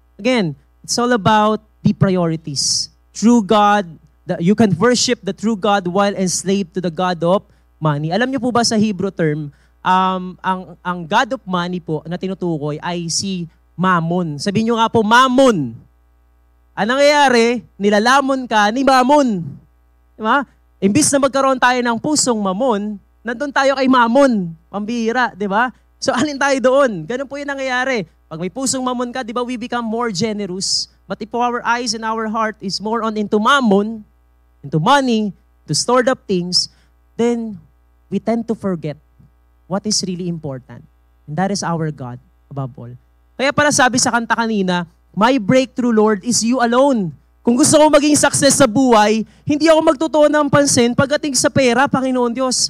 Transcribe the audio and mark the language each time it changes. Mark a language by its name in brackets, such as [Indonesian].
[English] Again, it's all about the priorities. True God, you can worship the true God while enslaved to the God of money. [Filipino] Alam niyo po ba sa Hebrew term, ang God of money po na tinutukoy ay si Mammon. Sabihin niyo nga po, Mammon. Anong nangyayari? Nilalamon ka ni Mammon. Diba? Imbis na magkaroon tayo ng pusong Mammon, nandun tayo kay Mammon. Pambihira, di ba? So alin tayo doon? Ganun po yung nangyayari. Pag may pusong Mammon ka, di ba, [English] we become more generous. But if our eyes and our heart is more on into Mammon, into money, to stored up things, then we tend to forget what is really important. And that is our God above all. [Filipino] Kaya pala sabi sa kanta kanina, [English] my breakthrough, Lord, is you alone. [Filipino] Kung gusto ko maging success sa buhay, hindi ako magtutuon ng pansin pagdating sa pera, Panginoon Diyos.